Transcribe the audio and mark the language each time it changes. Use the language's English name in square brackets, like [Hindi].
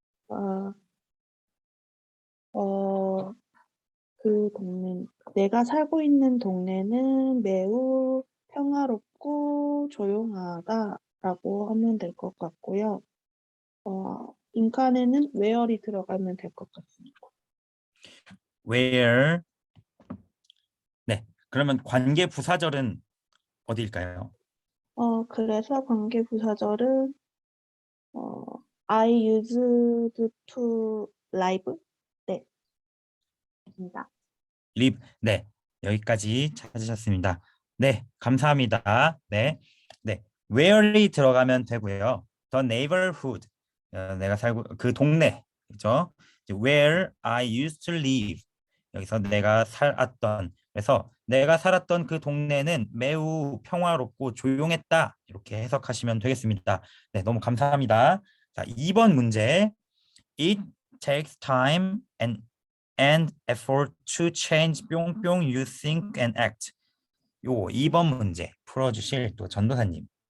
[Korean] 어, 그 내가 살고 있는 동네는 매우 평화롭고 조용하다라고 하면 될 것 같고요. 빈칸에는 where이 들어가면 될 것 같습니다. [English] Where. [Korean] 네, 그러면 관계부사절은 어디일까요? 그래서 관계부사절은 [English] I used to live. [Korean] 네, 입니다. [English] live. [Korean] 네, 여기까지 찾으셨습니다. 네, 감사합니다. 네, where이 들어가면 되고요. [English] The neighborhood. [Korean] 내가 살고 그 동네, 그렇죠? [English] Where I used to live. [Korean] 여기서 내가 살았던. 그래서 내가 살았던 그 동네는 매우 평화롭고 조용했다. 이렇게 해석하시면 되겠습니다. 네, 너무 감사합니다. 자, 2번 문제. [English] It takes time and effort to change 뿅뿅 you think and act. [Korean] 요 2번 문제 풀어주실 또 전도사님.